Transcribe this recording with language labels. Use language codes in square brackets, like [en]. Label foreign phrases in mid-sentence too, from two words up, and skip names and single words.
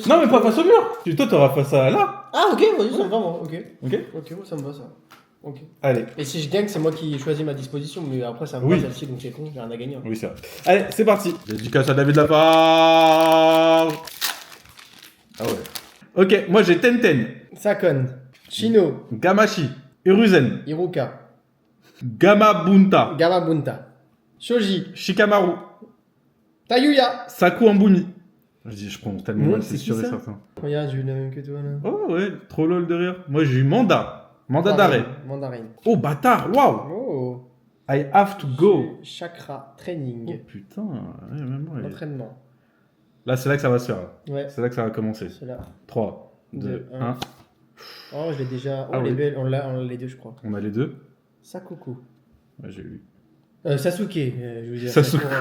[fr] Non, mais pas face au mur. Toi, t'auras face à là. Ah, ok, vas-y, ça me va, moi. Ok, moi ça me va ça. Ok. Allez. Et si je gagne, c'est moi qui choisis ma disposition, mais après ça me Oui. va celle-ci, donc c'est con, j'ai rien à gagner. Hein. Oui, c'est vrai. Allez, c'est parti. Dédicace à David Lafarge. Ah ouais. Ok, moi j'ai Tenten, Sakon, Chino, Gamashi, Hiruzen, Iruka, Gamabunta, Gamabunta, Shoji, Shikamaru, Tayuya. Saku Ambuni. Je prends tellement Mmh, mal, c'est c'est qui sûr et ça certain. Regarde, j'ai eu la même que toi là. Oh ouais, trop lol de rire. Moi j'ai eu Mandat d'arrêt. Mandarin. Oh bâtard, waouh. Oh. [en] I have to go. [fr] Chakra, Oh training, putain, ouais, même moi, entraînement. Là c'est là que ça va se faire. Là. Ouais, C'est là que ça va commencer. c'est là. 3, 2, Deux, 1. Oh, je l'ai déjà. Oh, Ah les oui. belles, on l'a les deux, je crois. On a les deux. Sakuku. Ouais, j'ai eu. Sasuke, je veux dire. Sasuke. Sakura.